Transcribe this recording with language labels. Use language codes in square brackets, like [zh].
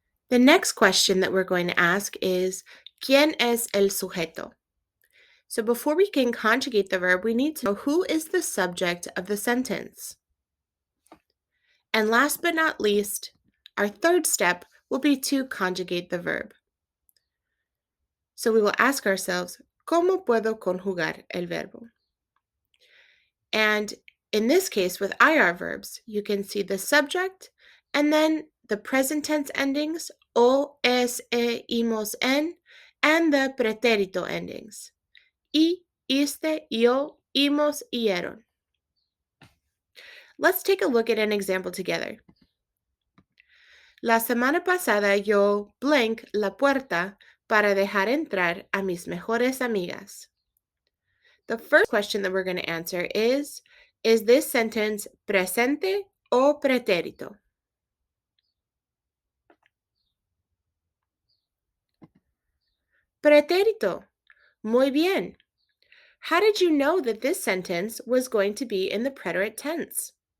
[en] The next question that we're going to ask is, [es] ¿Quién es el sujeto? [en] So before we can conjugate the verb, we need to know who is the subject of the sentence. And last but not least, our third step will be to conjugate the verb. So we will ask ourselves, [es] ¿Cómo puedo conjugar el verbo? [en] And in this case, with IR verbs, you can see the subject and then the present tense endings, o, es, e, imos, en, and the pretérito endings, y, iste, yo, imos, ieron. Let's take a look at an example together. [es] La semana pasada yo blank la puerta para dejar entrar a mis mejores amigas. [en] The first question that we're going to answer is this sentence [es] presente o pretérito? Pretérito. Muy bien. [en] How did you know that this sentence was going to be in the preterite tense?